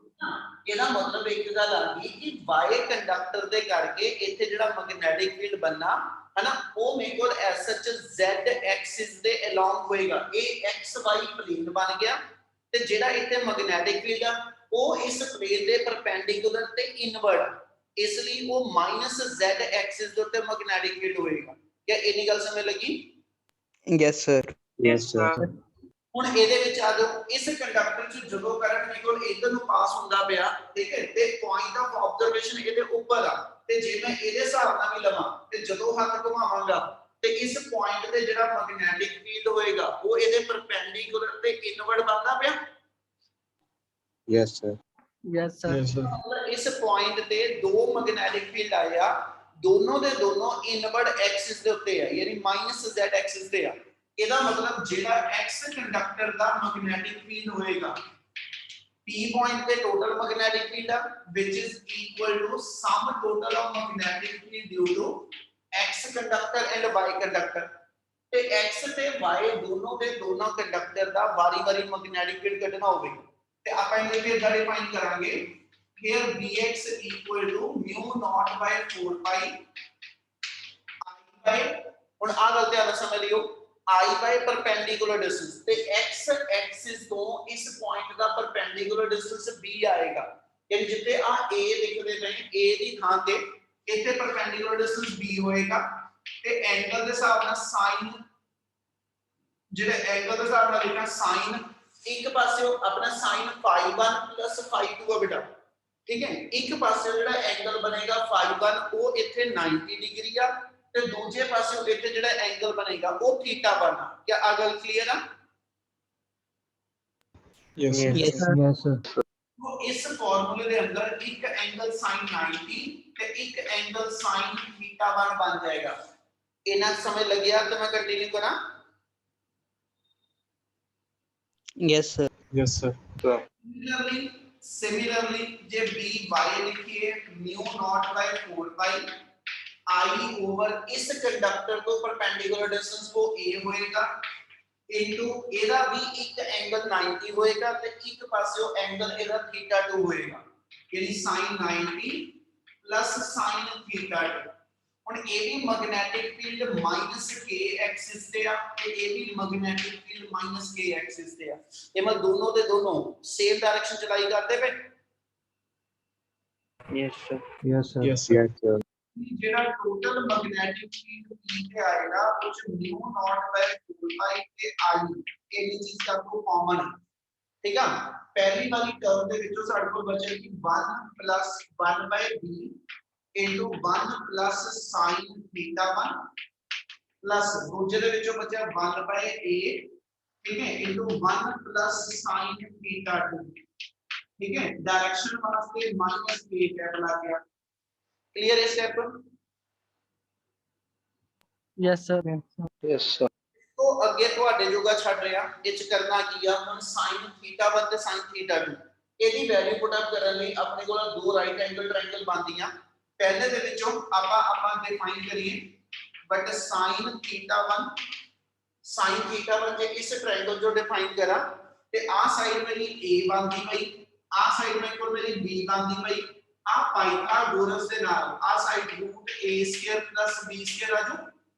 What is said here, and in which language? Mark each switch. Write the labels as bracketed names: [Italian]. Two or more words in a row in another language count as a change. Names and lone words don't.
[Punjabi] ਇਹਦਾ ਮਤਲਬ ਇੱਕ ਗੱਲ ਆ ਗਈ ਕਿ y ਕੰਡਕਟਰ ਦੇ ਕਰਕੇ ਇੱਥੇ ਜਿਹੜਾ [English] magnetic field [Punjabi] ਬਣਨਾ ਹਨਾ ਉਹ ਮੇਰੇ ਕੋਲ [English] as such [Punjabi] z ਐਕਸਿਸ ਦੇ ਅਲੋਂਗ ਹੋਏਗਾ ਇਹ xy ਪਲੇਨ ਬਣ ਗਿਆ ਤੇ ਜਿਹੜਾ ਇੱਥੇ [English] magnetic field [Punjabi] ਆ ਉਹ ਇਸ ਪਲੇਨ ਦੇ ਪਰਪੈਂਡੀਕੂਲਰ ਤੇ ਇਨਵਰਡ ਇਸ ਲਈ ਉਹ -z ਐਕਸਿਸ ਦੇ ਉੱਤੇ [English] magnetic field [Punjabi] ਹੋਏਗਾ ਕੀ ਇੰਨੀ ਗੱਲ ਸਮਝ ਲੱਗੀ [English] Yes sir Yes sir [Punjabi] ਹੁਣ ਇਹਦੇ ਵਿੱਚ ਆ ਜਾਓ ਇਸ ਕੰਡਕਟਰ ਚ ਜਦੋਂ ਕਰੰਟ ਮੇਰੇ ਕੋਲ ਇਧਰ ਨੂੰ ਪਾਸ ਹੁੰਦਾ ਪਿਆ ਠੀਕ ਹੈ ਤੇ [English] point of observation [Punjabi] ਇਹਦੇ ਉੱਪਰ ਆ ਤੇ ਜੇ ਮੈਂ ਇਹਦੇ ਹਿਸਾਬ ਨਾਲ ਵੀ ਲਵਾਂ ਤੇ ਜਦੋਂ ਹੱਥ ਘੁਮਾਵਾਂਗਾ ਤੇ ਇਸ ਪੁਆਇੰਟ ਤੇ ਜਿਹੜਾ [English] magnetic field [Punjabi] ਹੋਏਗਾ ਉਹ ਇਹਦੇ ਪਰਪੈਂਡੀਕੂਲਰ ਤੇ ਇਨਵਰਡ ਬਣਦਾ ਪਿਆ। [English] Yes, sir. Yes, sir. [Punjabi] ਮਤਲਬ ਇਸ ਪੁਆਇੰਟ ਤੇ ਦੋ [English] magnetic field [Punjabi] ਆਏ ਆ, ਦੋਨੋਂ ਦੇ ਦੋਨੋਂ [English] inward axis [Punjabi] ਦੇ ਉੱਤੇ ਆ, ਯਾਨੀ -z ਐਕਸਿਸ ਤੇ ਆ। ਇਹਦਾ ਮਤਲਬ ਜਿਹੜਾ x ਕੰਡਕਟਰ ਦਾ [English] magnetic field [Punjabi] ਹੋਏਗਾ p ਪੁਆਇੰਟ ਤੇ [English] total magnetic field [Punjabi] ਆ [English] which is equal to sum total of magnetic field due to x conductor and y conductor. [Punjabi] ਤੇ x ਤੇ y ਦੋਨੋਂ ਦੇ ਦੋਨੋਂ ਕੰਡਕਟਰ ਦਾ ਵਾਰੀ-ਵਾਰੀ [English] magnetic field [Punjabi] ਕੱਢਣਾ ਹੋਵੇ ਤੇ ਆਪਾਂ ਇਹਨੂੰ ਵੀ ਇਦਾਂ ਡਿਫਾਈਨ ਕਰਾਂਗੇ। [English] here bx equal to mu naught by 4 pi i by, [Punjabi] ਹੁਣ ਆ ਗੱਲ ਧਿਆਨ ਨਾਲ ਸਮਝ ਲਿਓ, [English] i by perpendicular distance [Punjabi] ਤੇ x axis ਤੋਂ ਇਸ ਪੁਆਇੰਟ ਦਾ [English] perpendicular distance [Punjabi] b ਆਏਗਾ, ਯਾਨੀ ਜਿੱਥੇ ਆ a ਲਿਖਦੇ ਪਏ a ਦੀ ਥਾਂ ਤੇ ਇੱਥੇ [English] perpendicular distance [Punjabi] b ਹੋਏਗਾ ਤੇ ਐਂਗਲ ਦੇ ਹਿਸਾਬ ਨਾਲ sin, ਜਿਹੜੇ ਐਂਗਲ ਦੇ ਹਿਸਾਬ ਨਾਲ ਲਿਖਣਾ sin ਇੱਕ ਪਾਸੇ ਆਪਣਾ [English] sin phi1 plus phi2 [Punjabi] ਆ ਬੇਟਾ, ਠੀਕ ਹੈ। ਇੱਕ ਪਾਸੇ ਜਿਹੜਾ ਐਂਗਲ ਬਣੇਗਾ phi1 ਉਹ ਇੱਥੇ 90 ਡਿਗਰੀ ਆ ਤੇ ਦੂਜੇ ਪਾਸੇ ਇੱਥੇ ਜਿਹੜਾ ਐਂਗਲ ਬਣੇਗਾ ਉਹ ਥੀਟਾ ਬਣਨਾ। ਕੀ ਆ ਗੱਲ ਕਲੀਅਰ ਆ? [English] Yes, Yes, sir. sir. Yes, sir. [Hindi] तो इस फार्मूले [Punjabi] ਦੇ ਅੰਦਰ ਇੱਕ ਐਂਗਲ sin 90 ਤੇ ਇੱਕ ਐਂਗਲ sin θ1 ਬਣ ਜਾਏਗਾ। ਇਹਨਾਂ ਸਮਝ ਲੱਗਿਆ ਤਾਂ ਮੈਂ ਕੰਟੀਨਿਊ ਕਰਾਂ? [English] Yes, sir. Yes, sir. [Punjabi] Similarly ਜੇ by ਲਿਖੀਏ [English] mu naught by 4 pi i over [Punjabi] ਇਸ ਕੰਡਕਟਰ ਤੋਂ [English] perpendicular distance [Punjabi] ਕੋ a ਹੋਏਗਾ ਇਨਟੂ ਇਹਦਾ ਵੀ ਇੱਕ ਐਂਗਲ 90 ਹੋਏਗਾ ਤੇ ਇੱਕ ਪਾਸਿਓਂ ਐਂਗਲ ਇਹਦਾ θ2 ਹੋਏਗਾ, ਯਾਨੀ [English] sin 90 sin θ2। [Punjabi] ਹੁਣ ਇਹ ਵੀ [English] magnetic field [Punjabi] -k ਐਕਸਿਸ ਤੇ ਆ ਤੇ ਇਹ ਵੀ [English] magnetic field [Punjabi] -k ਐਕਸਿਸ ਤੇ ਆ। ਇਹ ਮਤਲਬ ਦੋਨੋਂ ਦੇ ਦੋਨੋਂ [English] same direction [Punjabi] ਚਲਾਈ ਕਰਦੇ ਪਏ। [English] Yes, sir. Yes, sir. Yes, sir. Yes, sir. [Punjabi] ਜਿਹੜਾ [English] total magnetic field [Punjabi] p ਤੇ ਆਏਗਾ ਉਹ ਚ [English] mu naught by 4 pi [Punjabi] ਤੇ i ਇਹ ਚੀਜ਼ ਸਭ ਤੋਂ ਕਾਮਨ ਹੈ, ਠੀਕ ਆ। ਪਹਿਲੀ ਵਾਲੀ ਟਰਮ ਦੇ ਵਿੱਚੋਂ ਸਾਡੇ ਕੋਲ ਬਚੇਗੀ [English] 1 plus 1 by b into 1 plus sin θ1 plus [Punjabi] ਦੂਜੇ ਦੇ ਵਿੱਚੋਂ ਬਚਿਆ 1 by a, ਠੀਕ ਹੈ, [English] into 1 plus sin θ2, [Punjabi] ਠੀਕ ਹੈ। ਡਾਇਰੈਕਸ਼ਨ ਵਾਸਤੇ -k ਟੈਬ ਲਾ ਗਿਆ। ਕਲੀਅਰ ਹੈ ਸਟੈਪ? [English] Yes, sir. Yes, sir. [Punjabi] तो ਅੱਗੇ ਤੁਹਾਡੇ ਜੋਗਾ ਛੱਡ ਰਿਹਾ ਇਹ ਚ ਕਰਨਾ ਕੀ ਆ। ਹੁਣ sin θ1 ਤੇ sin θ2 ਇਹਦੀ ਵੈਲਿਊ [English] put up [Punjabi] ਕਰਨ ਲਈ ਆਪਣੇ ਕੋਲ ਦੋ [English] right angle triangle [Punjabi] ਬਣਦੀਆਂ। ਪਹਿਲੇ ਦੇ ਵਿੱਚੋਂ ਆਪਾਂ ਡਿਫਾਈਨ ਕਰੀਏ ਬਟ sin θ1 ਜੇ ਇਸ ਟ੍ਰਾਇੰਗਲ ਜੋ ਡਿਫਾਈਨ ਕਰਾਂ ਤੇ ਆ ਸਾਈਡ ਮੇਰੀ a ਬਣਦੀ ਪਈ, ਆ ਸਾਈਡ ਮੇਰੇ ਕੋਲ ਮੇਰੀ b ਬਣਦੀ ਪਈ, ਆ ਪਾਈਥਾਗੋਰਸ ਦੇ ਨਾਲ ਆ ਸਾਈਡ √a² + b² ਆ ਜੋ।